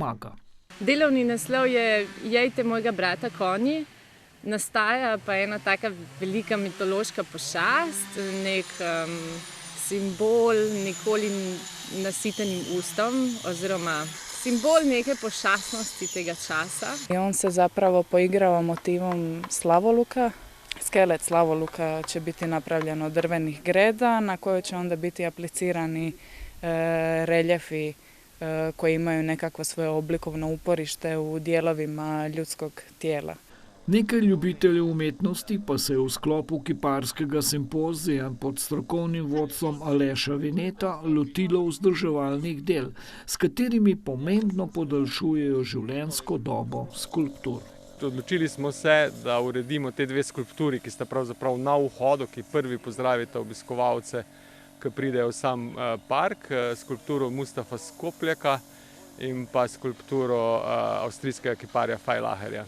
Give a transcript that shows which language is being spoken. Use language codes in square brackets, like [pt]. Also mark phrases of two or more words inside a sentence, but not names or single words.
[sl] Delovni naslov je Jejte mojega brata konji. Nastaja pa ena taka velika mitološka pošast, nek simbol nikoli nasitenim ustom oziroma simbol neke pošastnosti tega časa. [hr] I on se zapravo poigrava motivom slavoluka. Skelet slavoluka će biti napravljen od drvenih greda na koje će onda biti aplicirani reljefi koji imaju nekakvo svoje oblikovno uporište u dijelovima ljudskog tijela. [sl] Nekaj ljubiteljev umetnosti pa se je v sklopu kiparskega simpozija pod strokovnim vodstvom Aleša Vineta lotilo vzdrževalnih del, s katerimi pomembno podaljšujejo življenjsko dobo skulptur. Odločili smo se, da uredimo te dve skulpturi, ki sta pravzaprav na vhodu, ki prvi pozdravita obiskovalce, ki pridejo v sam park, skulpturo Mustafa Skopljaka in pa skulpturo avstrijskega kiparja Feilacherja.